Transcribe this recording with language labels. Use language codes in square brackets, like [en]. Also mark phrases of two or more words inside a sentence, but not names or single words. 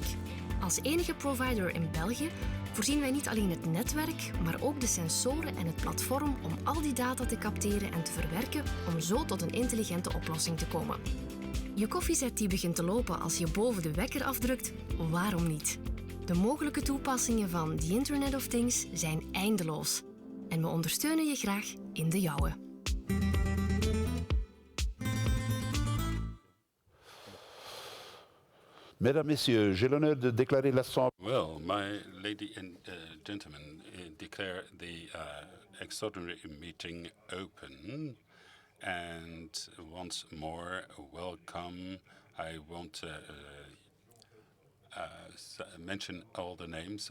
[nl] Als enige provider in België voorzien wij niet alleen het netwerk, maar ook de sensoren en het platform om al die data te capteren en te verwerken om zo tot een intelligente oplossing te komen. Je koffiezet die begint te lopen als je boven de wekker afdrukt, waarom niet? De mogelijke toepassingen van [en] The Internet of Things [nl] zijn eindeloos. En we ondersteunen je graag in de jouwe. [fr] Mesdames, Messieurs, j'ai l'honneur de déclarer l'Assemblée. [en] Well, my lady and gentlemen, declare the extraordinary meeting open. And once more, welcome. I won't mention all the names.